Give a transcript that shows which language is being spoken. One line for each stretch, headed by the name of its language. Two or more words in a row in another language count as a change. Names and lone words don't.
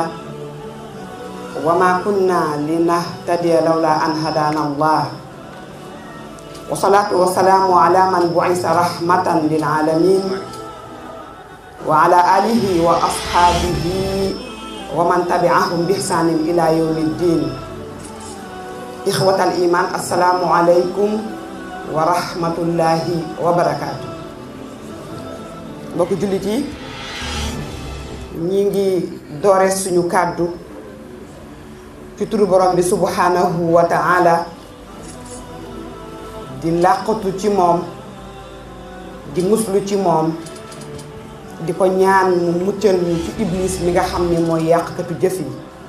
Arabic: وما كنا لنهتدي لولا أن هدانا الله والصلاة والسلام على من بعث رحمة للعالمين وعلى آله وأصحابه ومن تبعهم بإحسان إلى يوم الدين إخوة الإيمان السلام عليكم ورحمة الله وبركاته
Wolof: mbokk jullit yi ñi ngi doore suñu kàddu ci turu borom bi
Arabic: سبحانه وتعالى
Wolof: di làqatu ci moom di muslu ci moom di ko ñaan mu muccal ñu ci iblis mi nga xam ne mooy yàqkatu jëf yi